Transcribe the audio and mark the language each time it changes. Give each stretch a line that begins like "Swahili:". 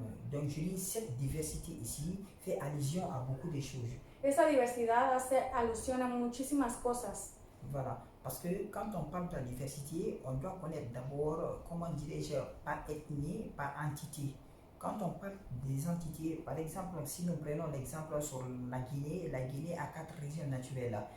French: Donc je dis cette diversité ici fait allusion à beaucoup de choses.
Spanish: Esa diversidad hace alusión a muchísimas cosas.
French: Voilà, parce que quand on parle de la diversité, on doit connaître d'abord, comment dirais-je, par ethnie, par entité. Quand on parle des entités, par exemple, si nous prenons l'exemple sur la Guinée a 4 régions naturelles.